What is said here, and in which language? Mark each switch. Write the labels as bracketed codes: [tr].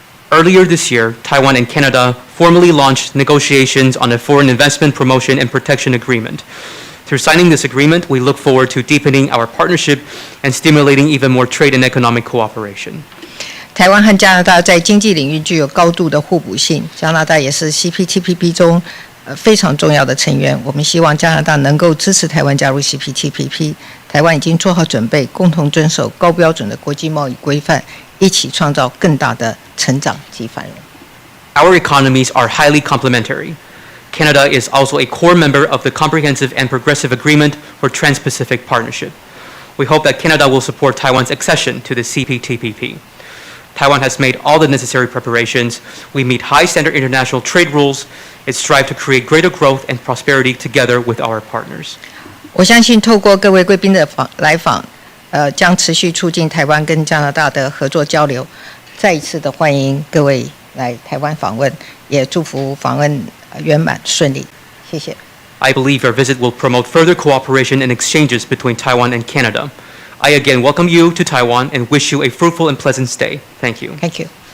[en] Earlier this year, Taiwan and Canada formally launched negotiations on a foreign investment promotion and protection agreement. Through signing this agreement, we look forward to deepening our partnership and stimulating even more trade and economic cooperation. [zh] 台湾和加拿大在经济领域具有高度的互补性，加拿大也是 CPTPP 中非常重要的成员。我们希望加拿大能够支持台湾加入 CPTPP。台湾已经做好准备，共同遵守高标准的国际贸易规范，一起创造更大的成长及繁荣。 [en] Our economies are highly complementary. Canada is also a core member of the Comprehensive and Progressive Agreement for Trans-Pacific Partnership. We hope that Canada will support Taiwan's accession to the CPTPP. Taiwan has made all the necessary preparations. We meet high standard international trade rules. It strives to create greater growth and prosperity together with our partners. [zh] 我相信透过各位贵宾的来访，将持续促进台湾跟加拿大的合作交流。再一次的欢迎各位来台湾访问，也祝福访问圆满顺利。谢谢。 [en] I believe your visit will promote further cooperation and exchanges between Taiwan and Canada. I again welcome you to Taiwan and wish you a fruitful and pleasant stay. Thank you. Thank you.